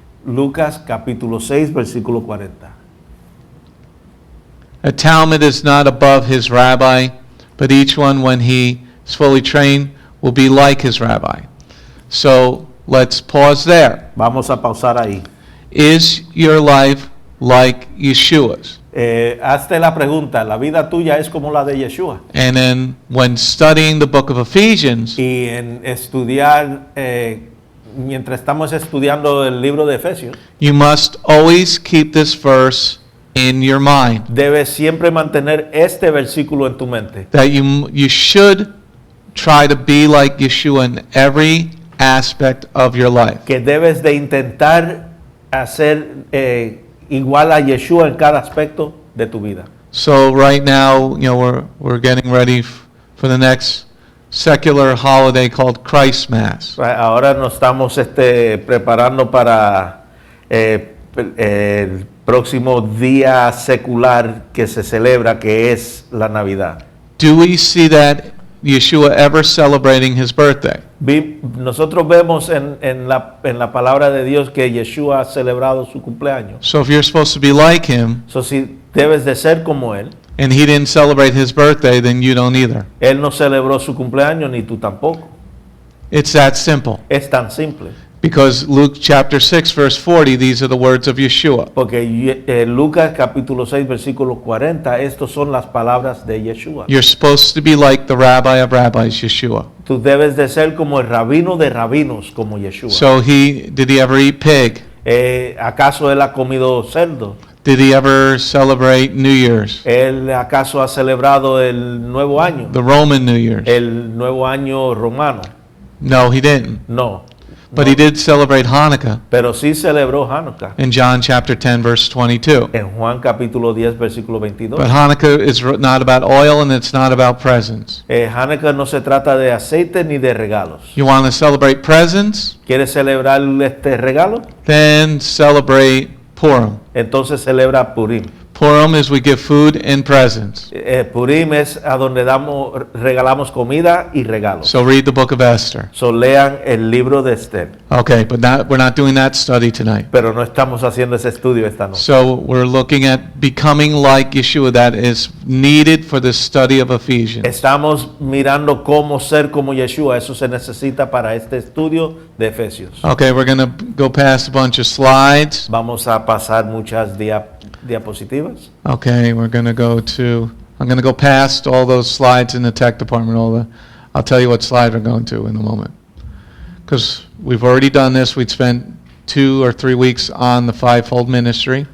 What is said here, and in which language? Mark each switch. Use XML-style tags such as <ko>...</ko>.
<es>Lucas capítulo 6 versículo 40.</es> <en>A Talmud is not above his rabbi, but each one, when he is fully trained, will be like his rabbi. So let's pause there.</en> <es>Vamos a pausar ahí.</es> <en>Is your life like Yeshua's?</en> <es>Hazte la pregunta, ¿la vida tuya es como la de Yeshua?</es> <en>And then when studying the book of Ephesians,</en> <es>Y en estudiar, mientras estamos estudiando el libro de Efesios,</es> <en>you must always keep this verse in your mind,</en> <es>debes siempre mantener este versículo en tu mente.</es> <en>that you should try to be like Yeshua in every aspect of your life.</en> <es>Que debes de intentar hacer igual a Yeshua en cada aspecto de tu vida.</es> <en>So right now, we're getting ready for the next secular holiday called Christ Mass.</en> <es>Ahora nos estamos preparando para el próximo día secular que se celebra, que es la Navidad.</es> <en>Do we see that Yeshua ever celebrating his birthday?</en> <es>Nosotros vemos en la palabra de Dios que Yeshua ha celebrado su cumpleaños.</es> <en>So if you're supposed to be like him,</en> <es>So, si debes de ser como Él,</es> <en>and he didn't celebrate his birthday, then you don't either.</en> <es>Él no celebró su cumpleaños ni tú tampoco.</es> <en>It's that simple.</en> <es>Es tan simple.</es> <en>Because Luke chapter 6, verse 40, these are the words of Yeshua.</en> <es>Porque Lucas capítulo 6 versículo 40, estos son las palabras de Yeshua.</es> <en>You're supposed to be like the rabbi of rabbis, Yeshua.</en> <es>Tú debes de ser como el rabino de rabinos, como Yeshua.</es> <en>So did he ever eat pig?</en> <es>¿Acaso él ha comido cerdo?</es> <en>Did he ever celebrate New Year's?</en> <es>¿Él acaso ha celebrado el nuevo año?</es> <en>The Roman New Year's?</en> <es>El nuevo año romano.</es> <en>No, he didn't.</en> <es>No.</es> <en>But</en> <es>No.</es> <en>he did celebrate Hanukkah</en> <es>Pero sí celebró Hanukkah.</es> <en>in John chapter 10, verse 22.</en> <es>En Juan capítulo 10 versículo 22.</es> <en>But Hanukkah is not about oil and it's not about presents.</en> <es>Hanukkah no se trata de aceite ni de regalos.</es> <en>You want to celebrate presents?</en> <es>¿Quieres celebrar este regalo?</es> <en>Then celebrate Purim.</en> <es>Entonces celebra Purim.</es> <en>Purim is we give food and presents.</en> <es>Purim es a donde regalamos comida y regalos.</es> <en>So read the book of Esther.</en> <es>So lean el libro de Esther.</es> <en>Okay, but we're not doing that study tonight.</en> <es>Pero no estamos haciendo ese estudio esta noche.</es> <en>So we're looking at becoming like Yeshua, that is needed for the study of Ephesians.</en> <es>Estamos mirando cómo ser como Yeshua. Eso se necesita para este estudio de Efesios.</es> <en>Okay, we're going to go past a bunch of slides. Vamos a pasar muchas diapositivas. Okay, I'm going to go past all those slides in the tech department. I'll tell you what slide we're going to in a moment. Because we've already done this. We'd spent 2 or 3 weeks on the fivefold ministry.</en>